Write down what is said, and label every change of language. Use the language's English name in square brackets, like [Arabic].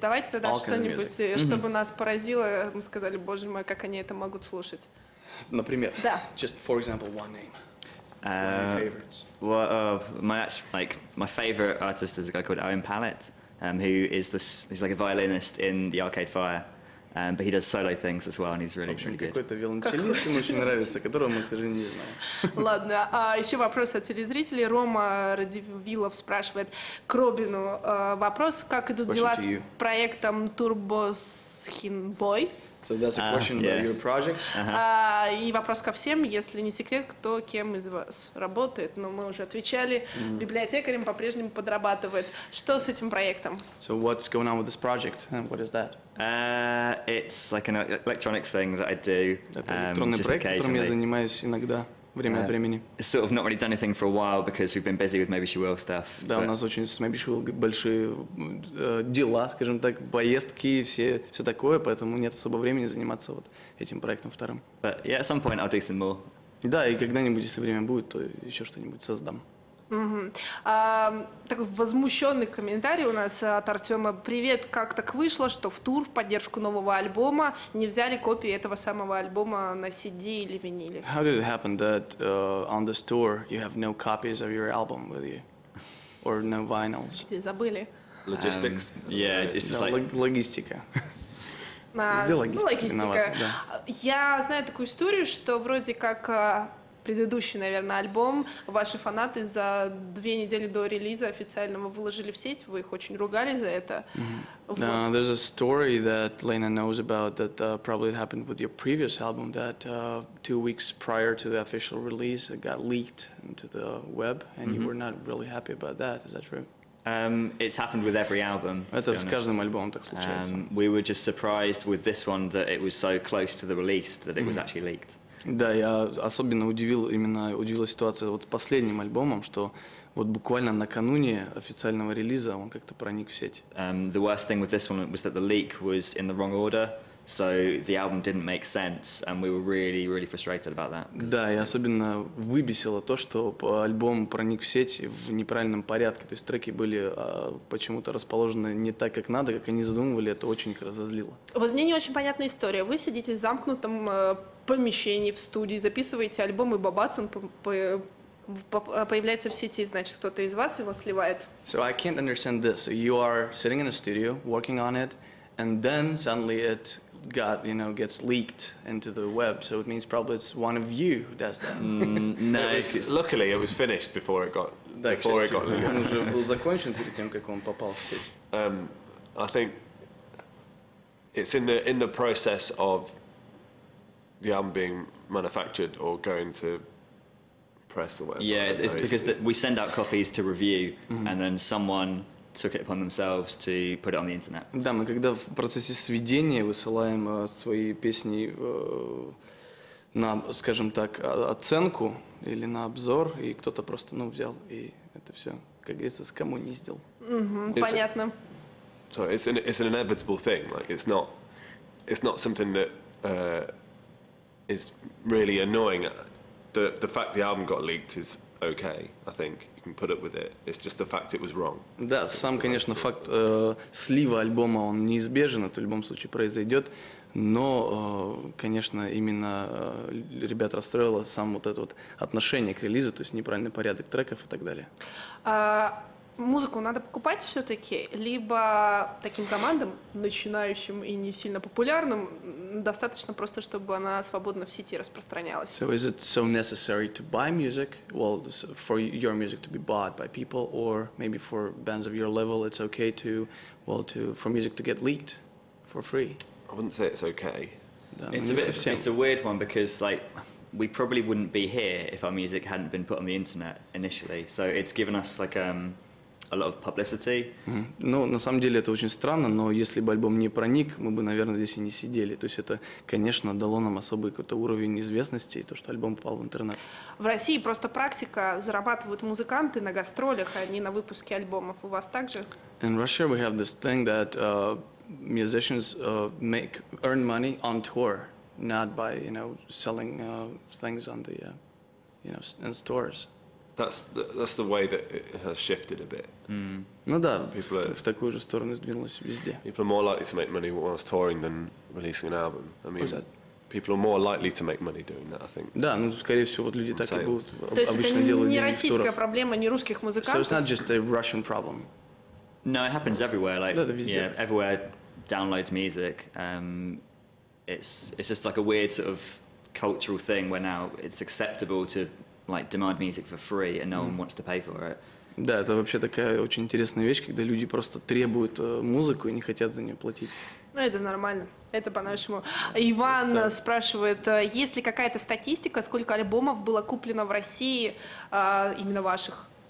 [Russian] Давайте тогда что-нибудь, чтобы нас поразило. Мы сказали, боже мой, как они это могут слушать. Например. Да. [English] Just for example, one name. My favorites. Well, my favorite artist is a guy called Owen Pallett, who is he's like a violinist in the Arcade Fire, but he does solo things as well, and he's really good. [Russian] Какой-то виолончелист, ему очень нравится, которого мы, к сожалению, не знаем. Ладно, еще вопрос от телезрителей. Рома Радивилов спрашивает к Робину вопрос, как идут дела с проектом Турбосхинбой? [English] So that's a question about your project. [Russian] И вопрос ко всем, если не секрет, кто кем из вас работает. Но мы уже отвечали, библиотекарем по-прежнему подрабатывает. Что с этим проектом? [English] So what's going on with this project? And what is that? It's like an electronic thing that I do. [Russian] Это электронный проект, которым я занимаюсь иногда, время от времени. [English] Sort of not really done anything for a while because we've been busy with Maybeshewill stuff. [Russian] Да, у нас очень с Maybeshewill большие дела, скажем так, поездки, все такое, поэтому нет особо времени заниматься вот этим проектом вторым. [English] But yeah, at some point I'll do some more. [Russian] Да, и когда-нибудь, если время будет, то еще что-нибудь создам. Такой возмущенный комментарий у нас от Артема. Привет, как так вышло, что в тур в поддержку нового альбома не взяли копии этого самого альбома на CD или виниле? [English] How did it happen that on this tour you have no copies of your album with you? Or no vinyls? [Russian] Забыли. [English] Logistics. Yeah, it's just like... [Russian] Логистика. Логистика. Я знаю такую историю, что вроде как предыдущий, наверное, альбом ваши фанаты за 2 недели до релиза официального выложили в сеть, вы их очень ругали за это. [English] There's a story that Lena knows about that probably happened with your previous album that 2 weeks prior to the official release it got leaked into the web and you were not really happy about that. Is that true? It's happened with every album. [Russian] Это с каждым альбомом так случается. [English] We were just surprised with this one that it was so close to the release that it was actually leaked. [Russian] Да, я особенно удивила ситуация вот с последним альбомом, что вот буквально накануне официального релиза он как-то проник в сеть. [English] The worst thing with this one was that the leak was in the wrong order, so the album didn't make sense, and we were really, really frustrated about that. [Russian] Да, и особенно выбесило то, что альбом проник в сеть в неправильном порядке, то есть треки были почему-то расположены не так, как надо, как они задумывали, это очень их разозлило. Вот мне не очень понятная история. Вы сидите в замкнутом помещении в студии, записываете альбом, и бабац, он появляется в сети, значит, кто-то из вас его сливает. [English] So I can't understand this. You are sitting in a studio, working on it, and then suddenly it gets leaked into the web. So it means probably it's one of you who does that. No, luckily it was finished before it got leaked. [Russian] Он уже был закончен перед тем, как он попал в сеть. [English] I think it's in the process of the album being manufactured or going to press or whatever. Yeah, it's because we send out copies to review, and then someone took it upon themselves to put it on the internet. [Russian] Да, мы когда в процессе сведения высылаем свои песни на, скажем так, оценку или на обзор, и кто-то просто, взял и это все, как говорится, скоммуниздил. Понятно. [English] So it's an inevitable thing. Like it's not something that is really annoying. The fact the album got leaked is okay. I think you can put up with it. It's just the fact it was wrong. [Russian] Да, сам, конечно, факт слива альбома, он неизбежен, это в любом случае произойдет, но, конечно, именно ребят расстроило сам вот это вот отношение к релизу, то есть неправильный порядок треков и так далее. Музыку надо покупать все-таки, либо таким командам, начинающим и не сильно популярным, достаточно просто, чтобы она свободно в сети распространялась. [English] So is it so necessary to buy music? Well, for your music to be bought by people, or maybe for bands of your level, it's okay for music to get leaked for free? I wouldn't say it's okay. It's a weird one because we probably wouldn't be here if our music hadn't been put on the internet initially. So it's given us a lot of publicity. [Russian] Ну, на самом деле это очень странно, но если бы альбом не проник, мы бы, наверное, здесь и не сидели. То есть это, конечно, дало нам особый какой-то уровень известности, то, что альбом попал в интернет. В России просто практика, зарабатывают музыканты на гастролях, а не на выпуске альбомов. У вас также? [English] In Russia we have this thing that musicians earn money on tour, not by, selling things on the, in stores. That's the way that it has shifted a bit. [Russian] Ну да, в такую же сторону сдвинулось везде. [English] People are more likely to make money whilst touring than releasing an album. I mean, people are more likely to make money doing that, I think. [Russian] Да, скорее всего, вот люди так и будут То обычно делать деньги в турах. есть это не российская проблема, не русских музыкантов? [English] So it's not just a Russian problem. No, it happens everywhere. [Russian] везде. [English] Everywhere downloads music. It's just like a weird sort of cultural thing where now it's acceptable to demand music for free and no one wants to pay for it. [Russian] Да, это вообще такая очень интересная вещь, когда люди просто требуют музыку и не хотят за нее платить. Ну, это нормально. Это по-нашему. Иван спрашивает, есть ли какая-то статистика, сколько альбомов было куплено в России именно ваших?